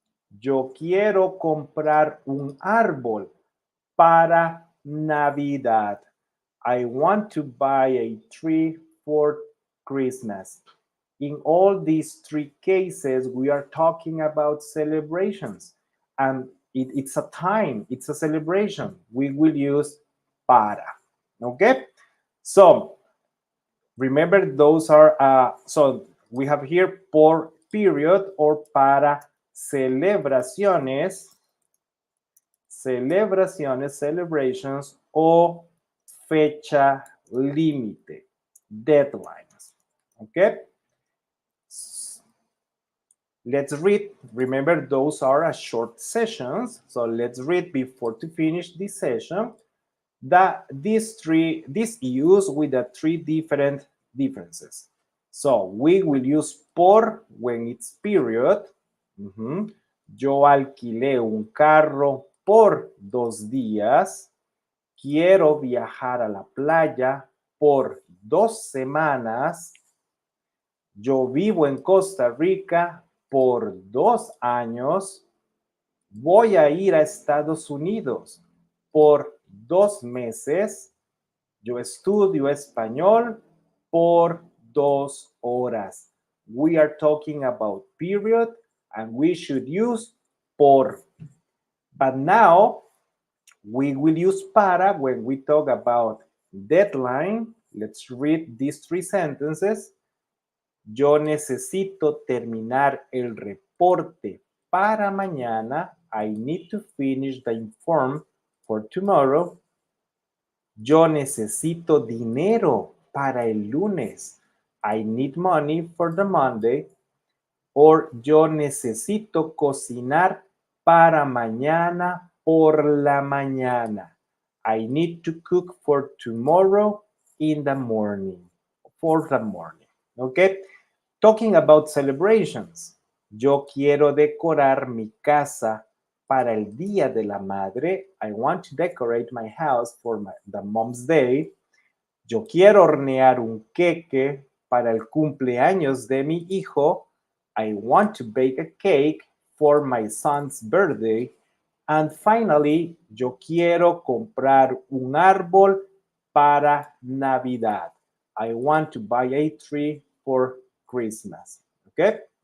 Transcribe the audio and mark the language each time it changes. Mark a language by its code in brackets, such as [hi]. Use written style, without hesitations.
[es] Yo quiero comprar un árbol para Navidad. [en] I want to buy a tree for Christmas. In all these three cases, we are talking about celebrations. And it's a time, it's a celebration. We will use para. Okay? So, remember those are, so we have here por period or para celebraciones, celebrations o fecha límite, deadlines. Okay? Let's read. Remember, those are a short sessions. So let's read before to finish this session. This use with the three different differences. So we will use por when it's period. [es] Yo alquilé un carro por 2 días. Quiero viajar a la playa por 2 semanas. Yo vivo en Costa Rica por 2 años. Voy a ir a Estados Unidos por 2 meses. Yo estudio español por 2 horas. [en] We are talking about period and we should use por. But now we will use para when we talk about deadline. Let's read these 3 sentences. [es] Yo necesito terminar el reporte para mañana. [en] I need to finish the inform for tomorrow. [es] Yo necesito dinero para el lunes. [en] I need money for the Monday. [es] or yo necesito cocinar para mañana por la mañana. [en] I need to cook for tomorrow in the morning, for the morning. Okay? Talking about celebrations. [es] Yo quiero decorar mi casa para el Día de la Madre. [en] I want to decorate my house for the Mom's Day. [es] Yo quiero hornear un queque para el cumpleaños de mi hijo. [en] I want to bake a cake for my son's birthday. And finally, [es] yo quiero comprar un árbol para Navidad. [en] I want to buy a tree for Christmas. Okay?